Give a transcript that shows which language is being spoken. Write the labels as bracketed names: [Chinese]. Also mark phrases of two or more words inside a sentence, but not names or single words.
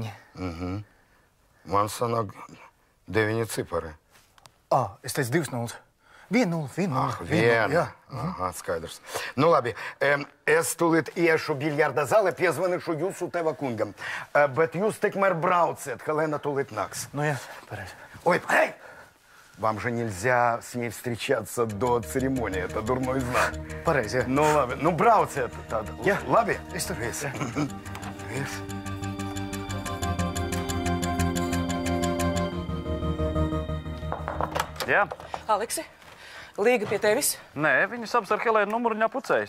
[Latvian] Man sanāk 9 cipari. Es teicu 2 nulles. 1 nulle, 1 nulle. Viena. Jā. Aha, skaidrs. Nu, labi. Es tūlīt iešu biljarda zālē, piezvanīšu jūsu teva kungam. Bet jūs tikmēr brauciet, Helēna tūlīt nāks. Nu, jā, pareizi. [Russian] Ой, эй! Вам же нельзя с ней встречаться до церемонии. Это дурной знак. [Latvian] Pareizi, jā. Nu, labi. Nu, brauciet tad. Jā. Labi? Es tur. Viss. Viss. Jā. Aleksi, Līga pie tevis? Nē, viņas abas ar Helēnu numuru viņa pucējas.